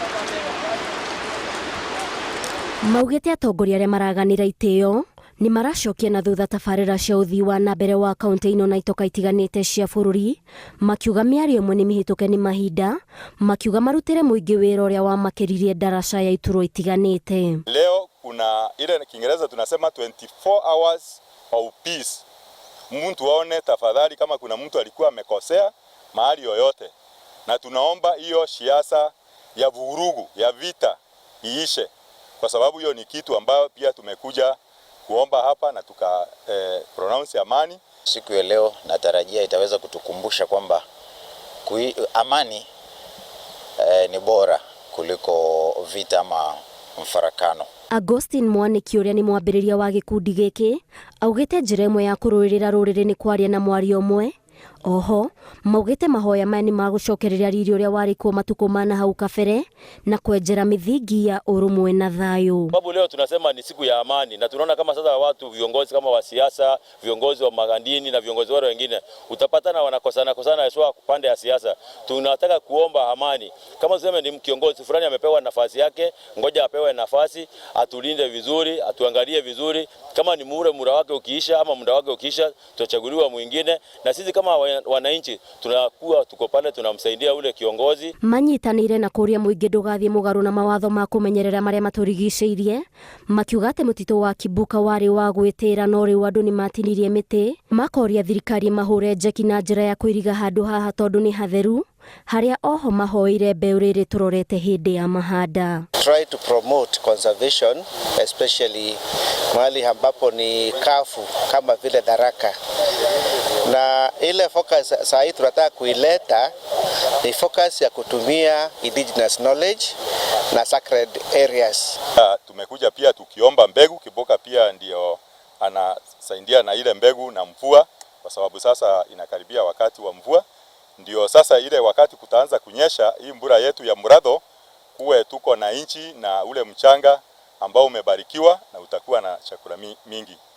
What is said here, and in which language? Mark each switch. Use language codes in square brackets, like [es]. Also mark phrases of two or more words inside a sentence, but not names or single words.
[ki] Maugĩte atongoria arĩa maraganĩra itĩo nĩ maracokia na thutha tabarĩra cia ũthii wa na mbere wa kaunti ino na itoka itiganĩte cia bũrũri, makiuga mĩario ĩmwe nĩ mĩhĩtũke nĩ mahinda, makiuga marutĩre mũingĩ wĩra ũrĩa wamakĩririe ndaraca ya iturwa itiganĩte. [sw] Leo kuna ile Kiingereza tunasema 24 [en] hours of peace. [sw] Mtu aone tafadhali kama kuna mtu alikuwa amekosea mahali yoyote, na tunaomba hiyo siasa ya vurugu ya vita iishe, kwa sababu hiyo ni kitu ambayo pia tumekuja kuomba hapa na pronounce amani. Siku ya leo natarajia itaweza kutukumbusha kwamba amani ni bora kuliko vita ama mfarakano. [ki] Augustine Mwaniki ũrĩa nĩ mwambĩrĩria wa gĩkundi gĩkĩ augĩte njĩra ĩmwe ya kũrũĩrĩra rũrĩrĩ nĩ kwaria na mwario ũmwe. Oho maugĩte mahoya maya nĩ magũcokereria riri ũrĩa warĩ kuo matukũ mana hau kabere na kwenjera mithingi ya ũrũmwe na thayũ. [sw] Sababu leo tunasema ni siku ya amani, na tunaona kama sasa watu viongozi kama wa siasa, viongozi wa magandini na viongozi wale wengine utapatana wanakosana haswa pande ya siasa. Tunataka kuomba amani. Kama tuseme ni kiongozi fulani amepewa nafasi yake, ngoja apewe nafasi, atulinde vizuri, atuangalie vizuri. Kama ni muda wake ukiisha ama muda wake ukiisha, tutachaguliwa mwingine, na sisi kama wananchi tunakuwa tuko pale tunamsaidia ule kiongozi. [ki] Manyitanĩire na kũria mũingĩ ndũgathiĩ mũgarũ na mawatho ma kũmenyerera marĩa matũrigicĩirie, makiuga atĩ mũtitũ wa Kibuka warĩ wa gwĩtĩĩra no rĩu andũ nĩ matinirie mĩtĩ, makoria thirikari mahũre njeki na njĩra ya kũiriga handũ haha tondũ nĩ hatheru, harĩa oho mahoire mbeũ rĩrĩ tũrorete hĩndĩ ya mahanda. [en] Try to promote conservation, especially [sw] mahali ambapo ni kafu kama vile Tharaka. Na ile focus saa hii tunataka kuileta ni focus ya kutumia [en] indigenous knowledge [sw] na [en] sacred areas. [sw] Tumekuja pia tukiomba mbegu. Kibuka pia ndio anasaidia na ile mbegu na mvua, kwa sababu sasa inakaribia wakati wa mvua. Ndio sasa ile wakati kutaanza kunyesha hii mbura yetu ya Muratho, kuwe tuko na inchi na ule mchanga ambao umebarikiwa na utakuwa na chakula mingi.